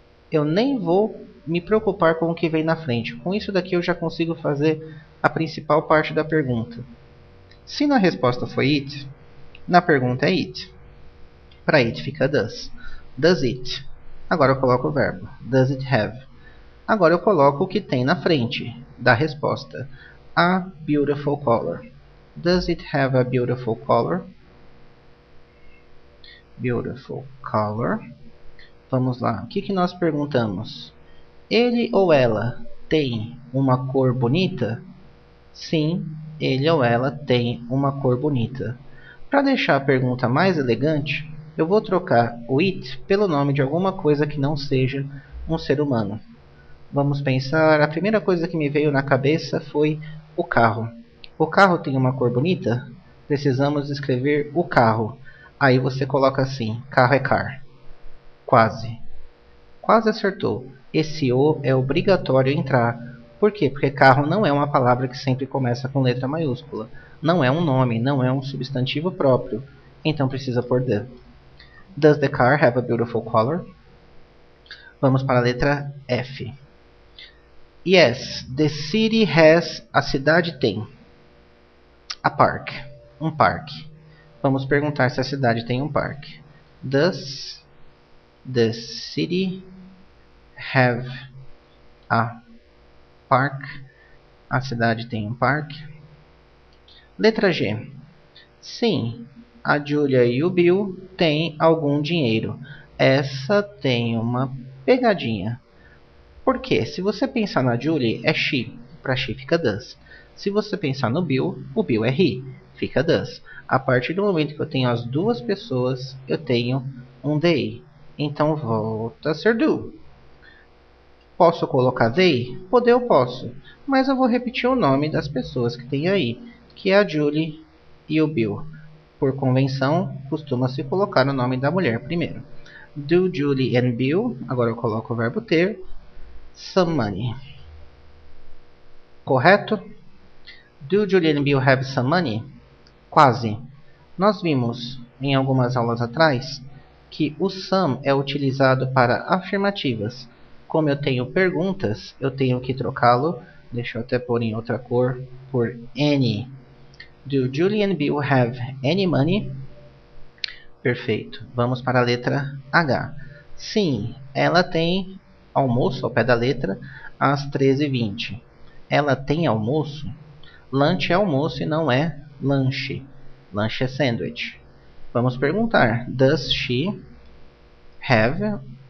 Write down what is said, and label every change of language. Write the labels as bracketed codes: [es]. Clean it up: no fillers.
[pt] Eu nem vou me preocupar com o que vem na frente. Com isso daqui eu já consigo fazer a principal parte da pergunta. Se na resposta foi it, na pergunta é it. Para it fica does. [en] Does it? [pt] Agora eu coloco o verbo. [en] Does it have? [pt] Agora eu coloco o que tem na frente da resposta. [en] A beautiful color. Does it have a beautiful color? Beautiful color. [pt] Vamos lá. O que nós perguntamos? Ele ou ela tem uma cor bonita? Sim, ele ou ela tem uma cor bonita. Para deixar a pergunta mais elegante, eu vou trocar o it pelo nome de alguma coisa que não seja um ser humano. Vamos pensar, a primeira coisa que me veio na cabeça foi o carro. O carro tem uma cor bonita? Precisamos escrever o carro. Aí você coloca assim, carro é car. Quase. Quase acertou. Esse O é obrigatório entrar. Por quê? Porque carro não é uma palavra que sempre começa com letra maiúscula. Não é um nome, não é um substantivo próprio. Então precisa pôr the. [en] Does the car have a beautiful color? [pt] Vamos para a letra F. [en] Yes, the city has. [pt] A cidade tem. [en] A park. [pt] Um parque. Vamos perguntar se a cidade tem um parque. [en] Does the city have a park? [pt] A cidade tem um parque. Letra G. Sim, a Julia e o Bill têm algum dinheiro. Essa tem uma pegadinha. Por quê? Se você pensar na Julie, é she. Para she fica does. Se você pensar no Bill, o Bill é he. fica does. A partir do momento que eu tenho as duas pessoas, eu tenho um they. Então volta a ser do. Posso colocar they? Poder eu posso. Mas eu vou repetir o nome das pessoas que tem aí, que é a Julie e o Bill. Por convenção, costuma-se colocar o nome da mulher primeiro. [en] Do Julie and Bill, [pt] agora eu coloco o verbo ter, [en] some money. [pt] Correto? [en] Do Julie and Bill have some money? [pt] Quase. Nós vimos em algumas aulas atrás que o some é utilizado para afirmativas. Como eu tenho perguntas, eu tenho que trocá-lo, deixa eu até pôr em outra cor, por any. [en] Do Julie and Bill have any money? [pt] Perfeito. Vamos para a letra H. Sim, ela tem almoço ao pé da letra às 13h20. Ela tem almoço? Lunch é almoço e não é lanche. Lanche é sandwich. Vamos perguntar. [en] Does she have?